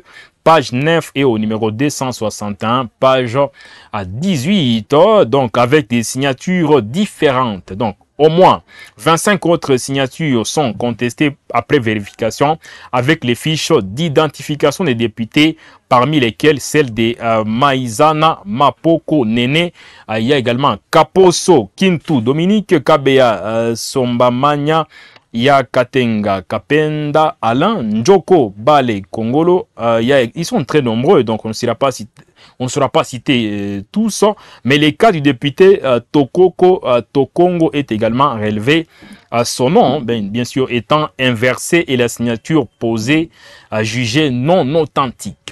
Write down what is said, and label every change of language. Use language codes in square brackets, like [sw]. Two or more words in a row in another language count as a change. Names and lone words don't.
[fr] Page 9 et au numéro 261, page à 18, donc avec des signatures différentes. Donc, au moins 25 autres signatures sont contestées après vérification avec les fiches d'identification des députés, parmi lesquelles celle de Maïzana Mapoko Nene. Il y a également Kaposo Kintu Dominique, Kabea Sombamanya, Ya Katenga Kapenda, Alain Njoko Bale Kongolo. Ils sont très nombreux, donc on ne sera pas cité tous, mais les cas du député Tokoko Tokongo est également relevé. Son nom, bien sûr, étant inversé et la signature posée jugée non authentique.